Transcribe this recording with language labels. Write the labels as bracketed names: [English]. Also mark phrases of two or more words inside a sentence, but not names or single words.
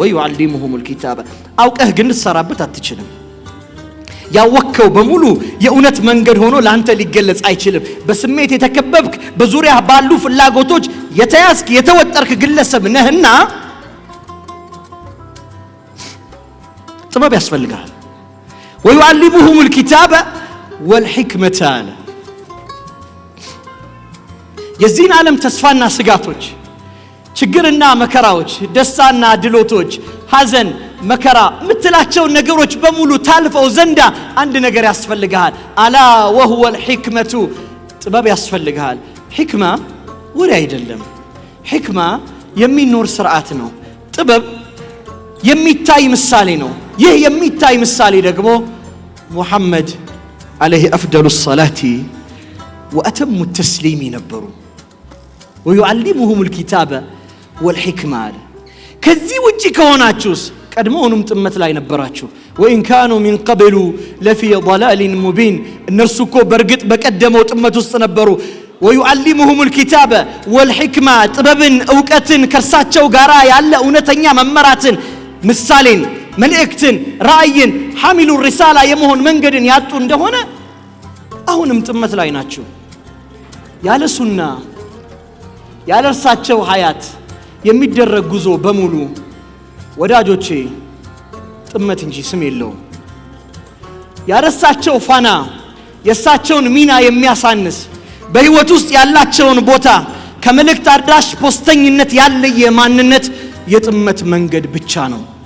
[Arabic] ويعلمهم الكتاب። [Amharic] አውቀህ ግን ልትሰራበት አትችልም። ያወከው በሙሉ የእውነት መንገድ ሆኖ ላንተ ሊገለጽ አይችልም። በስሜት የተከበብክ በዙሪያ ባሉ ፍላጎቶች የተያዝክ የተወጠርክ ግለሰብ ነህና ጥበብ ያስፈልጋል። [Arabic] ويعلمهم الكتاب والحكمة [Amharic] አለ። የዚህን ዓለም ተስፋና ስጋቶች፣ ችግርና መከራዎች፣ ደስታና ድሎቶች፣ ሐዘን መከራ ምትላቸው ነገሮች በሙሉ ታልፈው ዘንዳ አንድ ነገር ያስፈልጋል። አላ [Arabic] وهو الحكمة [Amharic] ጥበብ ያስፈልጋል። ሕክማ ወሬ አይደለም። ሕክማ የሚኖር ስርዓት ነው። ጥበብ የሚታይ ምሳሌ ነው። ይህ የሚታይ ምሳሌ ደግሞ ሙሐመድ [Arabic] عليه أفضل الصلاة وأتم التسليم [Amharic] ነበሩ። [Arabic] ويعلمهم الكتاب والحكمة [Amharic] ከዚህ ውጪ ከሆናችሁስ ቀድሞውንም ጥመት ላይ ነበራችሁ። [Arabic] وإن كانوا من قبل لفي ضلال مبين [Amharic] እነርሱ እኮ በርግጥ በቀደመው ጥመት ውስጥ ነበሩ። [Arabic] ويعلمهم الكتاب [Amharic] والحكمة ጥበብን ዕውቀትን ከርሳቸው ጋራ ያለ እውነተኛ መመራትን ምሳሌን መልእክትን ራእይን [Arabic] حامل الرسالة [Amharic] የመሆን መንገድን ያጡ እንደሆነ አሁንም ጥመት ላይ ናቸው። ያለ ሱና ያለ እርሳቸው ሐያት የሚደረግ ጉዞ በሙሉ ወዳጆቼ ጥመት እንጂ ስም የለውም። ያረሳቸው ፋና የሳቸውን ሚና የሚያሳንስ በህይወት ውስጥ ያላቸውን ቦታ ከመልእክት አድራሽ ፖስተኝነት ያለየ ማንነት የጥመት መንገድ ብቻ ነው።